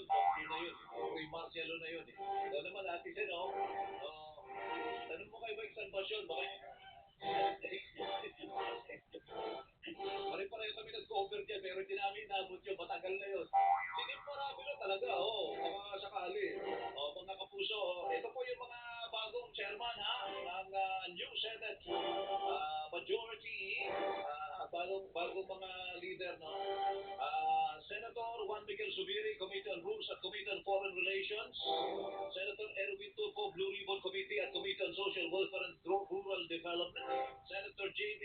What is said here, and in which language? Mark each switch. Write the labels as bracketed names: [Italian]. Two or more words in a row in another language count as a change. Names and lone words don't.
[Filipino] Roy Marcelo na yun, Ito naman, Ate Sen, tanong mo kay Mike Salvacion, bakit? Pare-pareho kami nag-cover dyan, pero hindi namin inaabot yun. Matagal na yun. Sinip marami na talaga, mga sakali. Mga kapuso, ito po yung mga bagong chairman, ng [English] new Senate majority, [Filipino] bagong mga leader, Senator Juan Miguel Zubiri, Committee on Rules at Committee on Foreign Relations, Senator Erwin Tulfo, Blue Ribbon Committee at Committee on Social Welfare and Rural Development, Senator J.B.